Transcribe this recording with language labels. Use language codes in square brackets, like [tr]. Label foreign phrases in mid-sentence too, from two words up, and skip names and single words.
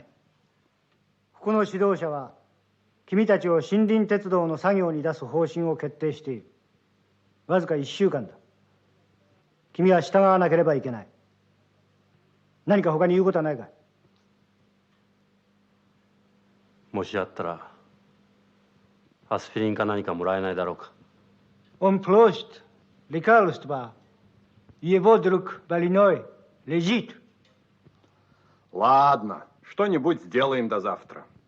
[ja] ここの指導者は君たちを森林鉄道の作業に出す方針を決定している。わずか1週間だ。君は従わなければいけない。何か他に言うことはないかい？もしあったらアスピリンか何かもらえないだろうか。 [ru] Он просит лекарства. Его друг больной лежит. Ладно, что-нибудь сделаем до завтра.